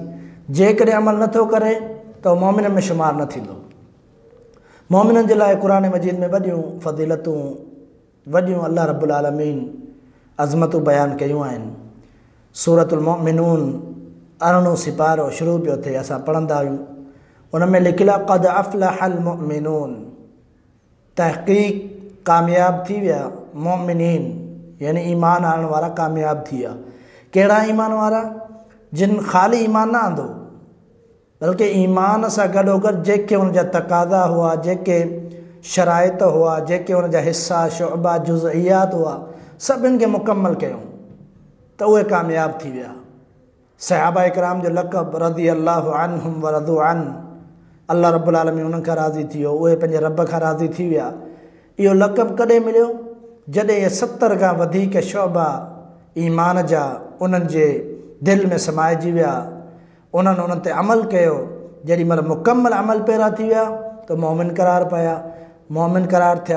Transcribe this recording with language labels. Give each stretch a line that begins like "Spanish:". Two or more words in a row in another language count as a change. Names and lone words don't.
Sindhi: जेकॾहिं अमल नथो करे त उहो मोमिननि में शुमार न थींदो। मोमिननि जे लाइ क़ुरान मजीद में वॾियूं फ़ज़ीलतूं, वॾियूं अल्लाह
Arabic: رب العالمين
Sindhi: अज़मतूं बयानु कयूं आहिनि। सूरतुल मुमिनून 18 सिपारो शुरू पियो थिए, असां पढ़ंदा आहियूं। उन में लिखियलु आहे,
Arabic: قد أفلح المؤمنون,
Sindhi: तहक़ीक़ कामयाब थी विया मोमिनीन, यानी ईमान आणण वारा कामयाब थी विया। कहिड़ा ईमान वारा? जिन ख़ाली ईमान न आंदो, बल्कि ईमान सां गॾोगॾु जेके उन जा तक़ाज़ा हुआ, जेके शराइत हुआ, जेके उन जा हिस्सा, शुअबा, जुज़इयात हुआ, सभिनि खे मुकमल कयूं। त उहे कामयाब थी विया। सहाबा इकराम जो लक़ब
Arabic: رضي الله عنهم ورضوا عن,
Sindhi: अल्लाह
Arabic: رب العالمين
Sindhi: उन्हनि खां राज़ी थी वियो, उहे पंहिंजे रब खां राज़ी थी विया। इहो लक़ब कॾहिं मिलियो? जॾहिं इहे 70 खां वधीक शोबा ईमान जा उन्हनि जे दिलि में समाइजी विया, उन्हनि ते अमल कयो। जेॾी महिल मुकमल अमल पैरा थी विया त मोमिन करार पिया, मोमिन करार थिया।